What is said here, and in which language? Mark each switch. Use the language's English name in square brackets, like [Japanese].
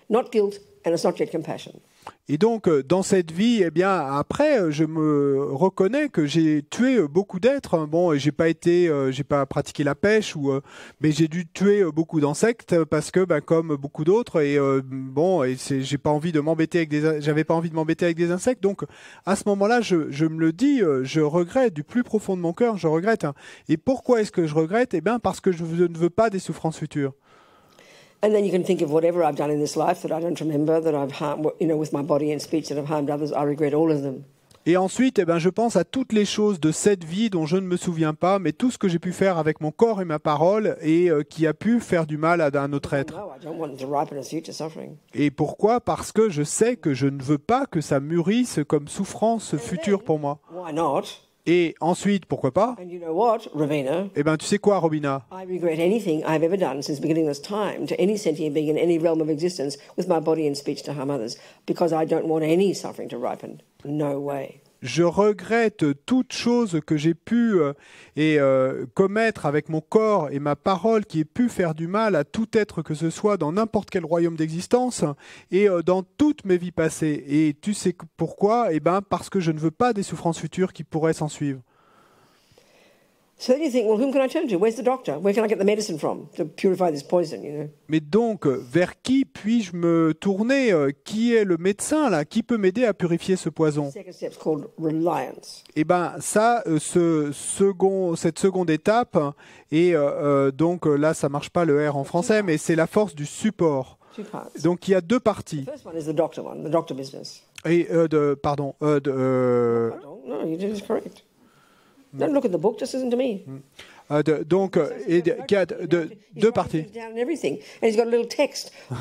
[English] Not guilt, and it's not yet compassion. [French] et donc, dans cette vie, eh bien, après, je me reconnais que j'ai tué beaucoup d'êtres. Bon, j'ai pas pratiqué la pêche, mais j'ai dû tuer beaucoup d'insectes parce que, comme beaucoup d'autres, j'avais pas envie de m'embêter avec des insectes. Donc, à ce moment-là, je me le dis, je regrette du plus profond de mon cœur, je regrette. Et pourquoi est-ce que je regrette? Eh bien, parce que je ne veux pas des souffrances futures. [English] And then you can think of whatever I've done in this life that I don't remember, that I've harmed, with my body and speech that I've harmed others. I regret all of them. [French] Et ensuite, je pense à toutes les choses de cette vie dont je ne me souviens pas, mais tout ce que j'ai pu faire avec mon corps et ma parole et qui a pu faire du mal à un autre être. [English] No, I don't want them to ripen as future suffering. [French] Et pourquoi? Parce que je sais que je ne veux pas que ça mûrisse comme souffrance future pour moi. [English] Why not? [French] Et ensuite, pourquoi pas? [English] And you know what, Ravina? [French] Eh bien, tu sais quoi, Robina? [English] I regret anything I've ever done since beginning this time to any sentient being in any realm of existence with my body and speech to harm others, because I don't want any suffering to ripen. No way. [French] Je regrette toute chose que j'ai pu commettre avec mon corps et ma parole qui ait pu faire du mal à tout être que ce soit dans n'importe quel royaume d'existence et dans toutes mes vies passées. Et tu sais pourquoi? Eh bien, parce que je ne veux pas des souffrances futures qui pourraient s'en suivre. [English] So then you think, well, whom can I turn to? Where's the doctor? Where can I get the medicine from to purify this poison, [French] Mais donc, vers qui puis-je me tourner? Qui est le médecin, là? Qui peut m'aider à purifier ce poison? [English] The second step's called reliance. [French] Eh bien, ça, cette seconde étape, et donc là, ça marche pas le R en français, mais c'est la force du support. [English] Two parts. [French] Donc, il y a deux parties. [English] The first one is the doctor business. [French] Et [English] Pardon? No, you did it correct. Don't look at the book, just listen to me. [French] Qui a deux parties. [English] He's down and everything, and he's got a little text.